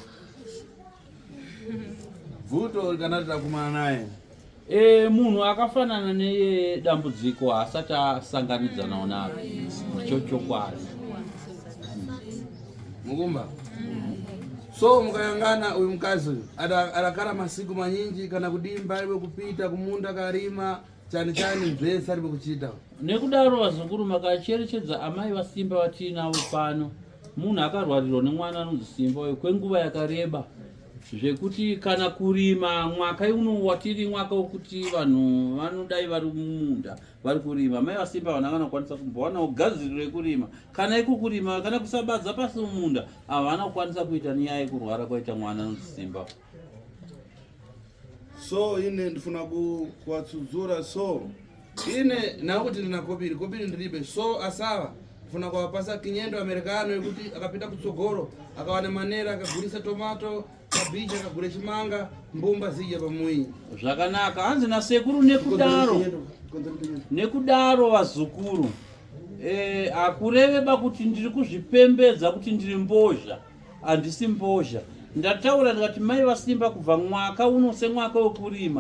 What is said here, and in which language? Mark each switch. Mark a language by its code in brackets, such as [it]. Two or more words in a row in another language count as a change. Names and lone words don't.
[nyu] Bvuto kana takumana naye. [sn] Munhu akafanana nedambudziko asati asanganidzanawo naro. Ndicho chokwadi. [nyu] Mukumba. So mukayangana uyu mukazi adakara masiku manyinji kana kudimba ariwe kupita kumunda karima chani zvese ariwe kuchita. [sn] Nekudaro vazukuru makacherechedza amai vaSimba vatinavo pano. Munhu akarwarirwa nemwana anonzi Simba uyu kwenguva yakareba. Zvekuti kana kurima mwaka uno watiri mwaka wokuti vanhu vanodai vari mumunda vari kurima. Mai vaSimba vanhu vanokwanisa kumbowana ugadziriro rekurima. Kana ikukurima kana kusabadza pasi mumunda havana kukwanisa kuita nyaya yekurwara kwaita mwana anonzi Simba. [nyu] So ine ndifuna kuwatsudzura so ine nakuti ndina kobiri ndiribe so asava ndifuna kuwapasa kinyendo amerikano yekuti akapita kutsogoro akawana manera akagurisa tomato kabichi akagure chimanga mbumba zija pamuyi. [sn] Zvakanaka hanzi naSekuru nekudaro vazukuru. Akureveba kuti ndiri kuzvipembedza kuti ndiri mbozha. Handisi mbozha. Ndataura ndikati mai vaSimba kubva mwaka uno semwaka wekurima.